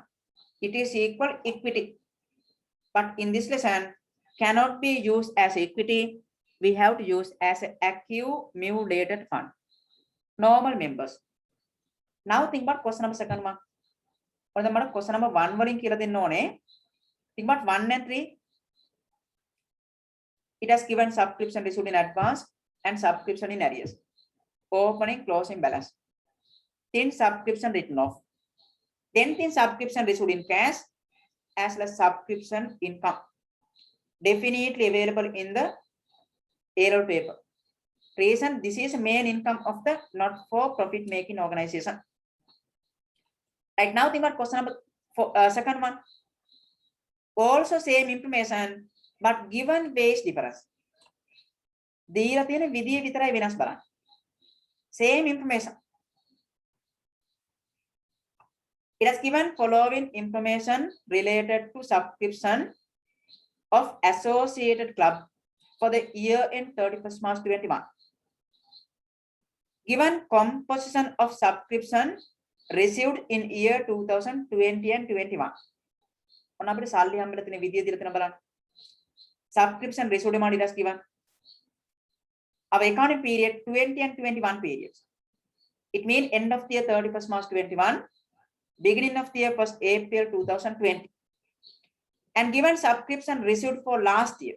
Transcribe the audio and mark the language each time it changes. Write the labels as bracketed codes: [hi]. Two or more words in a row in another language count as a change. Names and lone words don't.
[en] It is equal equity. But in this lesson, cannot be used as equity. We have to use as an accumulated fund. Normal members. Now think about question number second one. Or the question number 1 [si] වලින් කියලා දෙන්න ඕනේ. [en] Think about 1 and 3. It has given subscription received in advance and subscription in arrears. Opening, closing balance. Then subscription written off. Then subscription received in cash as well as subscription income. Definitely available in the payroll paper. Reason, this is main income of the not-for-profit making organization. Right now, think about question number second one. Also same information, but given base difference. [si] දීලා තියෙන විදිය විතරයි වෙනස් බලන්න. [en] Same information. It has given following information related to subscription of associated club for the year end 31st March 21. Given composition of subscription received in year 2020 and 21. [si] ඔන්න අපිට සල්ලි හම්බෙලා තියෙන විදිය දීලා තියෙනවා බලන්න. [en] Subscription received amount it has given. Our accounting period 20 and 21 periods. It means end of the year 31st March 21, beginning of the year 1st April 2020. And given subscription received for last year.